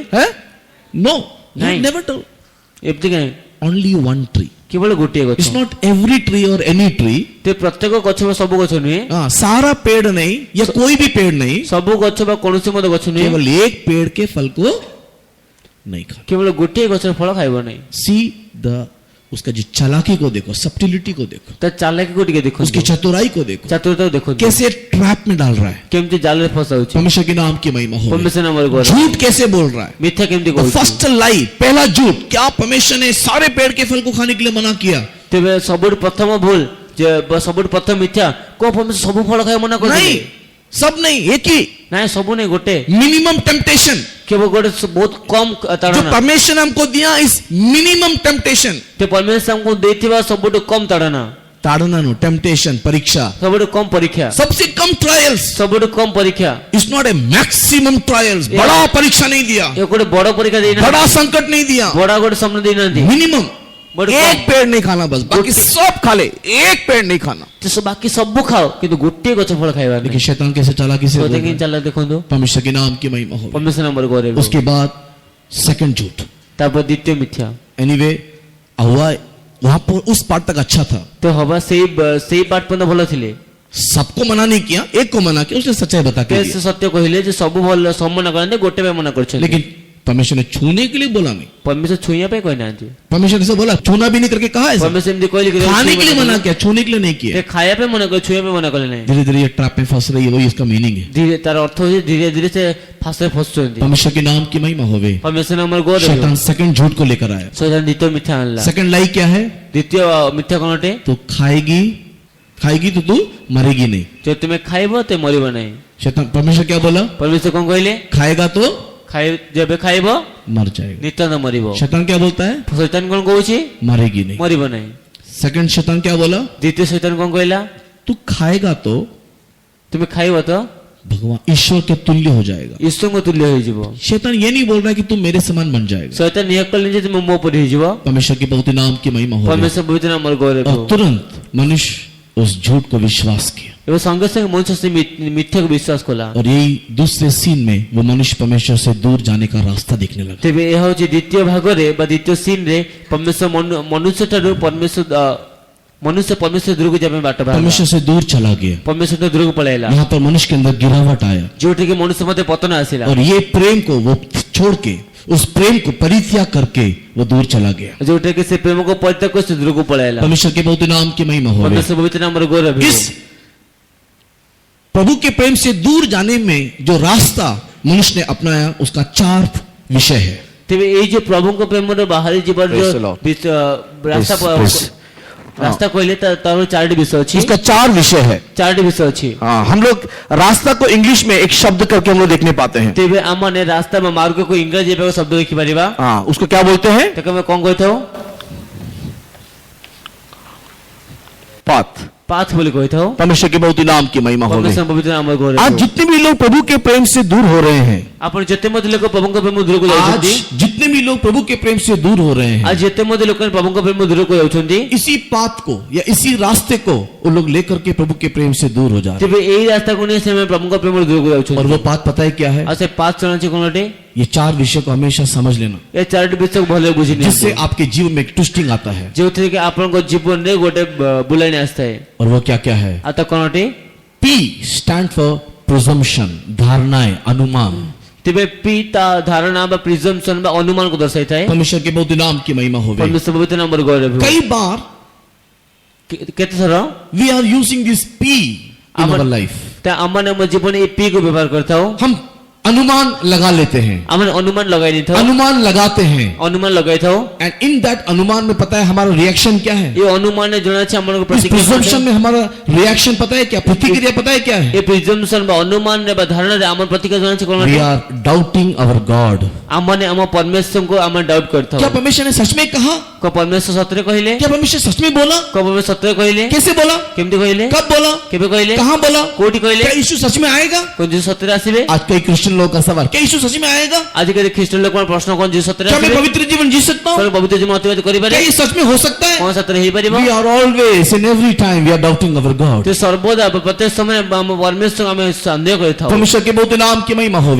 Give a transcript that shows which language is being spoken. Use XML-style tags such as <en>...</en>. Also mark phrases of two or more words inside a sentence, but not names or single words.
<hi>है? नो, नहीं।</hi> <en>never told.</en> <or>ଏମିତି କାହିଁ?</or> <en>only one tree.</en> <or>କେବଳ ଗୋଟିଏ ଗଛ।</or> <en>it's not every tree और any tree.</en> <or>ते ପ୍ରତ୍ୟେକ ଗଛ ବା ସବୁ ଗଛ ନୁହେଁ।</or> <hi>हाँ, सारा पेड़ नहीं या कोई भी पेड़ नहीं,</hi> <or>ସବୁ ଗଛ ବା କୌଣସି ମଧ୍ୟ ଗଛ ନୁହେଁ।</or> <hi>केवल एक पेड़ के फल को नहीं खाना।</hi> <or>କେବଳ ଗୋଟିଏ ଗଛର ଫଳ ଖାଇବ ନାହିଁ।</or> <en>see the</en> <hi>उसका जो चालाकी को देखो, सब्टिलिटी को देखो,</hi> <or>ତା ଚାଲାକିକୁ ଟିକେ</or> <hi>उसकी</hi> <or>ଦେଖନ୍ତୁ,</or> <hi>चतुराई को देखो,</hi> <or>ଚାତୁରତାକୁ ଦେଖନ୍ତୁ,</or> <hi>कैसे ट्रैप में डाल रहा है।</hi> <or>କେମିତି ଜାଲରେ ଫସାଉଛି।</or> <hi>परमेश्वर के नाम की महिमा हो।</hi> <or>ପରମେଶ୍ୱର ନାମରେ ଗୌରବ।</or> <hi>झूठ कैसे बोल रहा है?</hi> <or>ମିଥ୍ୟା କେମିତି କହୁଛି।</or> <en>first lie,</en> <hi>पहला झूठ, क्या परमेश्वर ने सारे पेड़ के फल को खाने के लिए मना किया?</hi> <or>ତେବେ ସବୁଠୁ ପ୍ରଥମ ଭୁଲ ଯେ ସବୁଠୁ ପ୍ରଥମ ମିଥ୍ୟା କୋଉ ପରମେଶ୍ୱର ସବୁ ଫଳ ଖାଇବା ମନା</or> <hi>नहीं,</hi> <or>କରିଛନ୍ତି?</or> <hi>सब नहीं, एक ही।</hi> <or>ନାଇଁ ସବୁ ନାଇଁ ଗୋଟେ।</or> <en>minimum temptation</en> <or>କେବଳ ଗୋଟେ ବହୁତ କମ</or> <hi>जो</hi> <or>ତାଡ଼ନା।</or> <hi>परमेश्वर ने हमको दिया इस</hi> <en>minimum temptation.</en> <or>ते ପରମେଶ୍ୱର ଆମକୁ ଦେଇଥିବା ସବୁଠୁ କମ ତାଡ଼ନା,</or> <hi>ताड़ना नो, टेम्पटेशन, परीक्षा,</hi> <or>ସବୁଠୁ କମ ପରୀକ୍ଷା,</or> <hi>सबसे कम ट्रायल्स।</hi> <or>ସବୁଠୁ କମ ପରୀକ୍ଷା।</or> <en>it's not a maximum trials.</en> <hi>बड़ा परीक्षा नहीं दिया,</hi> <or>ଏ ଗୋଟେ ବଡ ପରୀକ୍ଷା ଦେଇନାହାନ୍ତି,</or> <hi>बड़ा संकट नहीं दिया,</hi> <or>ବଡ ଗୋଟେ ସ୍ୱପ୍ନ ଦେଇନାହାନ୍ତି।</or> <hi>मिनिमम बड़े एक कम। पेड़ नहीं खाना, बस बाकी सब खा ले, एक पेड़ नहीं खाना।</hi> <or>ते ବାକି ସବୁ ଖାଅ କିନ୍ତୁ ଗୋଟିଏ ଗଛ ଫଳ ଖାଇବାର</or> <hi>देखिए</hi> <or>ନାହିଁ।</or> <hi>शैतान कैसे चालाकी से बोल रहा है।</hi> <or>ଚାଲ ଦେଖନ୍ତୁ,</or> <hi>परमेश्वर के नाम की महिमा हो।</hi> <or>ପରମେଶ୍ୱର ନାମରେ ଗୌରବ।</or> <hi>उसके बाद सेकंड झूठ।</hi> <or>ତାପରେ ଦ୍ୱିତୀୟ ମିଥ୍ୟା।</or> <hi>एनीवे हुआ, वहां पर उस पार्ट तक अच्छा था,</hi> <or>ତ ହବା ସେଇ ପାଠ ପର୍ଯ୍ୟନ୍ତ ଭଲ ଥିଲେ।</or> <hi>सबको मना नहीं किया, एक को मना किया, उसने सच्चाई बता के</hi> <or>ସେ</or> <hi>दिया।</hi> <or>ସତ୍ୟ କହିଲେ ଯେ ସବୁ ଭଲ ସବୁ ମନା କରନ୍ତି, ଗୋଟେ ପାଇଁ ମନା କରିଛନ୍ତି।</or> <hi>लेकिन परमेश्वर ने छूने के लिए बोला नहीं।</hi> <or>ପରମେଶ୍ୱର ଛୁଇଁବା ପାଇଁ କହିନାହାନ୍ତି।</or> <hi>परमेश्वर ने ऐसे बोला, छूना भी नहीं करके कहा ऐसा।</hi> <or>ପରମେଶ୍ୱର ଏମିତି କହିଲେ କି</or> <hi>खाने के लिए मना किया, छूने के लिए नहीं किया।</hi> <or>ଖାଇବା ପାଇଁ ମନା କଲେ, ଛୁଇଁବା ପାଇଁ ମନା କଲେ ନାହିଁ।</or> <hi>धीरे धीरे ये ट्रैप में फंस रही है, वही इसका मीनिंग है।</hi> <or>ଧୀରେ ତାର ଅର୍ଥ ହଉଛି ଧୀରେ ଧୀରେ ସେ ଫାଶରେ ଫସୁଛନ୍ତି।</or> <hi>परमेश्वर के नाम की महिमा होवे।</hi> <or>ପରମେଶ୍ୱର ନାମରେ ଗୌରବ।</or> <hi>शैतान सेकंड झूठ को लेकर आया।</hi> <or>ଶୈତାନ ଦ୍ୱିତୀୟ ମିଥ୍ୟା ଆଣିଲା।</or> <en>second lie</en> <hi>क्या है?</hi> <or>ଦ୍ୱିତୀୟ ମିଥ୍ୟା କଣ ଅଟେ?</or> <hi>तो खाएगी तो तू मरेगी नहीं।</hi> <or>ଯଦି ତୁମେ ଖାଇବ ତ ମରିବ ନାହିଁ।</or> <hi>शैतान, परमेश्वर क्या बोला?</hi> <or>ପରମେଶ୍ୱର କଣ କହିଲେ?</or> <hi>खाएगा तो</hi> <or>ଯେବେ ଖାଇବ</or> <hi>मर जाएगा।</hi> <or>ନିତ୍ୟାନ୍ତ ମରିବ।</or> <hi>शैतान क्या बोलता है?</hi> <or>ଶୈତାନ କଣ କହୁଛି?</or> <hi>मरेगी नहीं।</hi> <or>ମରିବ ନାହିଁ।</or> <hi>सेकंड शैतान क्या बोला?</hi> <or>ଦ୍ୱିତୀୟ ଶୈତାନ କଣ କହିଲା?</or> <hi>तू ଖାएगा तो</hi> <or>ତୁମେ ଖାଇବ ତ</or> <hi>भगवान ईश्वर के तुल्य हो जाएगा।</hi> <or>ଈଶ୍ୱରଙ୍କ ତୁଲ୍ୟ ହେଇଯିବ।</or> <hi>शैतान ये नहीं बोल रहा है कि तुम मेरे समान बन जाएगा।</hi> <or>ଶୈତାନ ନିହାକ କଲେ ଯେ ତୁମେ ମୋ ପରି ହେଇଯିବ।</or> <hi>परमेश्वर के पवित्र नाम की महिमा हो।</hi> <or>ପରମେଶ୍ୱର ପବିତ୍ର ନାମରେ ଗୌରବ।</or> <hi>और तुरंत मनुष्य उस झूठ को विश्वास किया।</hi> <or>ଏବେ ସଙ୍ଗେ ସଙ୍ଗେ ମଣିଷ ସେ ମିଥ୍ୟାକୁ ବିଶ୍ୱାସ କଲା।</or> <hi>और यही दूसरे सीन में वो मनुष्य परमेश्वर से दूर जाने का रास्ता देखने लगा।</hi> <or>ତେବେ ଏହା ହେଉଛି ଦ୍ୱିତୀୟ ଭାଗରେ ବା ଦ୍ୱିତୀୟ ସିନରେ ପରମେଶ୍ୱର ମନୁଷ୍ୟ ଠାରୁ ମନୁଷ୍ୟ ପରମେଶ୍ୱର ଦୂରକୁ ଯିବା ପାଇଁ ବାଟ ବାହାରିଲା।</or> <hi>परमेश्वर से दूर चला गया।</hi> <or>ପରମେଶ୍ୱର ଠାରୁ ଦୂରକୁ ପଳାଇଲା।</or> <hi>यहाँ पर मनुष्य के अंदर गिरावट आया</hi> <or>ଯୋଉଠିକି ମନୁଷ୍ୟ ମଧ୍ୟ ପତନ ଆସିଲା।</or> <hi>और ये प्रेम को वो छोड़ के, उस प्रेम को परित्याग करके वो दूर चला गया।</hi> <or>ଯୋଉଟାକି ସେ ପ୍ରେମକୁ ପରିତ୍ୟାଗ କରି ସେ ଦୂରକୁ ପଳାଇଲା।</or> <hi>परमेश्वर के पवित्र नाम की महिमा हो।</hi> <or>ପରମେଶ୍ୱର ପବିତ୍ର ନାମରେ ଗୌରବ।</or> <hi>इस प्रभु के प्रेम से दूर जाने में जो रास्ता मनुष्य ने अपनाया, उसका 4 विषय है।</hi> <or>ତେବେ ଏଇ ଯୋଉ ପ୍ରଭୁଙ୍କ ପ୍ରେମରେ ବାହାରି ଯିବାର</or> <en>Praise the</en> <or>ଯୋଉ</or> <en>Lord.</en> <or>ରାସ୍ତା କହିଲେ ତାର 4ଟି ବିଷୟ ଅଛି।</or> <hi>उसका 4 विषय है।</hi> <or>4ଟି ବିଷୟ ଅଛି।</or> <hi>हाँ, हम लोग रास्ता को इंग्लिश में एक शब्द करके हम लोग देखने पाते हैं।</hi> <or>ତେବେ ଆମମାନେ ରାସ୍ତା ବା ମାର୍ଗକୁ ଇଂରାଜୀ ଭାବେ ଶବ୍ଦ ଦେଖିପାରିବା।</or> <hi>हाँ, उसको क्या बोलते हैं?</hi> <or>ତାକୁ ଆମେ କଣ କହିଥାଉ?</or> <hi>पाथ।</hi> <or>ପାଥ ବୋଲି କହିଥାଉ।</or> <hi>परमेश्वर के पवित्र नाम की महिमा हो।</hi> <or>ପରମେଶ୍ୱର ପବିତ୍ର ନାମରେ ଗୌରବ।</or> <hi>आज जितने भी लोग प्रभु के प्रेम से दूर हो रहे हैं,</hi> <or>ଆପଣ ଯେତେ ମଧ୍ୟ ଲୋକ ପ୍ରଭୁଙ୍କ ପ୍ରେମ ଦୂରକୁ</or> <hi>आज</hi> <or>ଯାଉଛନ୍ତି</or> <hi>जितने भी लोग प्रभु के प्रेम से दूर हो रहे हैं,</hi> <or>ଆଜି ଯେତେ ମଧ୍ୟ ଲୋକ ପ୍ରଭୁଙ୍କ ପ୍ରେମ ଦୂରକୁ ଯାଉଛନ୍ତି</or> <hi>इसी पाथ को या इसी रास्ते को वो लोग लेकर के प्रभु के प्रेम से दूर हो जा रहे</hi> <or>ତେବେ ଏଇ ରାସ୍ତାକୁ ନେଇ ସେମାନେ ପ୍ରଭୁଙ୍କ ପ୍ରେମ ଦୂରକୁ</or> <hi>हैं। और</hi> <or>ଯାଉଛନ୍ତି</or> <hi>वो पाथ पता है क्या है?</hi> <or>ଆଉ ସେ ପାঁচ ଜଣ ଅଛି କଣ ଅଟେ</or> <hi>ये 4 विषय को हमेशा समझ लेना,</hi> <or>ଏ ଚାରୋଟି ବିଷୟକୁ ଭଲରେ ବୁଝି</or> <hi>जिससे</hi> <or>ନିଅନ୍ତୁ</or> <hi>आपके जीवन में एक ट्विस्टिंग आता है।</hi> <or>ଯେଉଁଥିରେ କି ଆପଣଙ୍କ ଜୀବନରେ ଗୋଟେ ବୁଲାଣି ଆସିଥାଏ</or> <hi>और वो क्या क्या है?</hi> <or>ଆଉ ତା କଣ ଅଟେ</or> <en>P stand for presumption,</en> <hi>धारणाएं, अनुमान।</hi> <or>ତେବେ ପି ତା ଧାରଣା ବା ପ୍ରିଜମ୍ପସନ୍ ବା ଅନୁମାନକୁ ଦର୍ଶାଇଥାଏ</or> <hi>परमेश्वर के बहुत नाम की महिमा होवे।</hi> <or>ପରମେଶ୍ୱର ପବିତ୍ର ନାମର ଗୌରବ ହେଉ।</or> <hi>कई बार</hi> <or>କେତେ ଥର</or> <en>we are using this P in our life।</en> <or>ତା ଆମମାନେ ଆମ ଜୀବନରେ ଏ ପି କୁ ବ୍ୟବହାର କରିଥାଉ</or> <hi>हम अनुमान लगा लेते हैं,</hi> <or>ଆମେ ଅନୁମାନ ଲଗାଇ ଦେଇଥାଉ</or> <hi>अनुमान लगाते हैं,</hi> <or>ଅନୁମାନ ଲଗାଇଥାଉ</or> <en>and in that</en> <hi>अनुमान में पता है हमारा रिएक्शन क्या है?</hi> <or>ଏ ଅନୁମାନରେ ଜଣାଅଛି ଆମମାନଙ୍କୁ</or> <hi>इस</hi> <or>ପ୍ରତିକ୍ରିୟା</or> <hi>प्रिजम्पशन में हमारा रिएक्शन पता है क्या? प्रतिक्रिया पता है क्या है?</hi> <or>ଏ ପ୍ରିଜମ୍ପସନ୍ ବା ଅନୁମାନରେ ବା ଧାରଣାରେ ଆମର ପ୍ରତିକ୍ରିୟା ଜଣାଅଛି କଣ</or> <en>We are doubting our God।</en> <or>ଆମମାନେ ଆମ ପରମେଶ୍ୱରଙ୍କୁ ଆମେ ଡାଉଟ୍ କରିଥାଉ</or> <hi>क्या परमेश्वर ने सच में कहा?</hi> <or>କଣ ପରମେଶ୍ୱର ସତରେ କହିଲେ</or> <hi>क्या परमेश्वर सच में बोला?</hi> <or>କଣ ପରମେଶ୍ୱର ସତରେ କହିଲେ</or> <hi>कैसे बोला?</hi> <or>କେମିତି କହିଲେ</or> <hi>कब बोला?</hi> <or>କେବେ କହିଲେ</or> <hi>कहाँ बोला?</hi> <or>କୋଉଠି କହିଲେ</or> <hi>क्या यीशु सच में आएगा?</hi> <or>କଣ ଯୀଶୁ ସତରେ ଆସିବେ</or> <hi>आज कई क्रिश्चियन लोगों का सवाल, क्या यीशु सच में आएगा?</hi> <or>ଆଜିକାଲି ଖ୍ରୀଷ୍ଟିଆନ ଲୋକଙ୍କ ପ୍ରଶ୍ନ କଣ ଯୀଶୁ ସତରେ</or> <hi>क्या मैं</hi> <or>ଆସିବେ</or> <hi>पवित्र जीवन जी सकता हूँ?</hi> <or>କଣ ପବିତ୍ର ଜୀବନ ଅତିବାହିତ କରିପାରେ</or> <hi>क्या ये सच में हो सकता है?</hi> <or>କଣ ସତରେ ହେଇପାରିବ</or> <en>We are always in every time we are doubting our God।</en> <or>ତ ସର୍ବଦା ପ୍ରତ୍ୟେକ ସମୟରେ ଆମ ପରମେଶ୍ୱରଙ୍କୁ ଆମେ ସନ୍ଦେହ କରିଥାଉ</or> <hi>परमेश्वर के बहुत नाम की महिमा होवे।</hi>